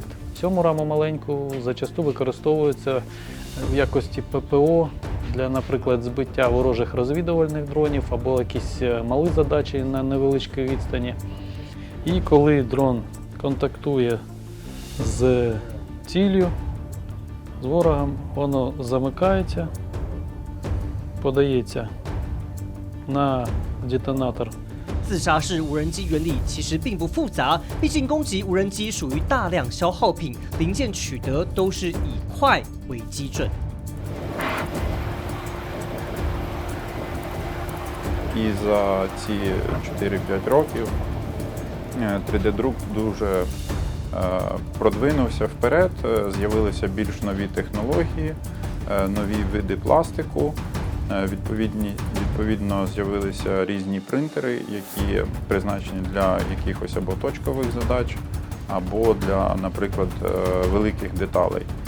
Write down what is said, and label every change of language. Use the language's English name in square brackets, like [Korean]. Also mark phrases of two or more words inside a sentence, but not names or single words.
[Ukrainian] Цьому раму маленьку зачасту використовується в якості ППО для, наприклад, збиття ворожих розвідувальних дронів або якісь малі задачі на невеличкій відстані. І коли дрон контактує з ціллю, з ворогом, воно замикається, подається на детонатор [Chinese] 自杀式无人机原理其实并不复杂，毕竟攻击无人机属于大量消耗品，零件取得都是以快为基准。 [Ukrainian] І за ці 4-5 років 3D-друк дуже продвинувся вперед, з'явилися більш нові технології, нові види пластику, відповідно з'явилися різні принтери, які призначені для якихось або точкових задач, або для, наприклад, великих деталей.